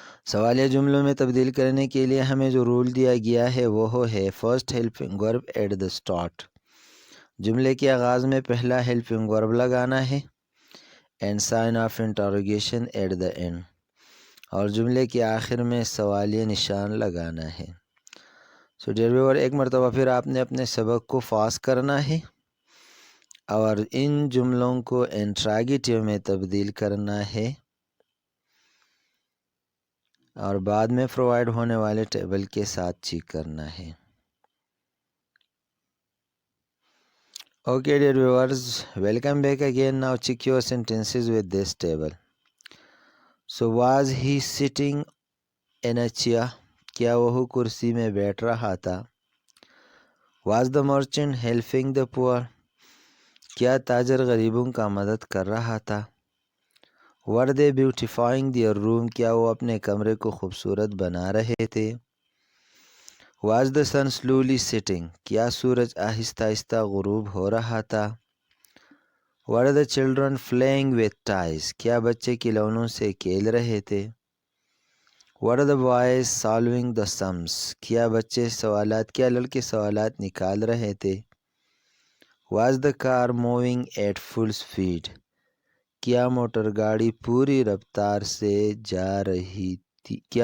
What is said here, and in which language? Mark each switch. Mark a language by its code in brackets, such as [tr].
[ur] سوالیہ جملوں میں تبدیل کرنے کے لیے ہمیں جو رول دیا گیا ہے وہ ہے [en] first helping verb at the start. [ur] جملے کے آغاز میں پہلا helping verb لگانا ہے [en] and sign of interrogation at the end. [ur] اور جملے کے آخر میں سوالیہ نشان لگانا ہے. [en] So dear viewer, [ur] ایک مرتبہ پھر آپ نے اپنے سبق کو پاس کرنا ہے اور ان جملوں کو انٹراگیٹیو میں تبدیل کرنا ہے اور بعد میں پرووائڈ ہونے والے ٹیبل کے ساتھ چیک کرنا ہے. [en] Okay dear viewers, welcome back again. Now check your sentences with this table. So was he sitting in a chair? [ur] کیا وہ کرسی میں بیٹھ رہا تھا. [en] Was the merchant helping the poor? [ur] کیا تاجر غریبوں کا مدد کر رہا تھا. [en] Were they beautifying their room? [ur] کیا وہ اپنے کمرے کو خوبصورت بنا رہے تھے. [en] Was the sun slowly setting? [ur] کیا سورج آہستہ آہستہ غروب ہو رہا تھا. [en] Were the children playing with toys? [ur] کیا بچے کھلونوں سے کھیل رہے تھے. [en] Were the boys solving the sums? [ur] کیا لڑکے سوالات نکال رہے تھے. [en] Was the car moving at full speed? [ur] کیا موٹر گاڑی پوری رفتار سے جا رہی تھی.